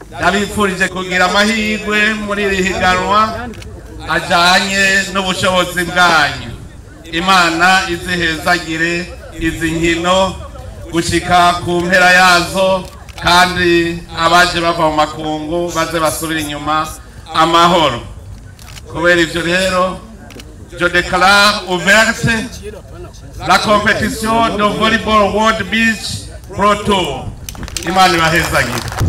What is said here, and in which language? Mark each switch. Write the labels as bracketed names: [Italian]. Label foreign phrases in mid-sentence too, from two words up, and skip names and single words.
[Rundi] ndabifurije kugira amahirwe muri iri higanwa ajanye n'ubushobozi bwanyu. Imana izihezagire izi nkino gushika ku mpera yazo, kandi abaje bava mu makungu baze basubira inyuma amahoro. Kubera ivyo rero, [French] je déclare ouverte la compétition de volleyball World Beach Pro Tour. [Rundi] Imana ibahezagire.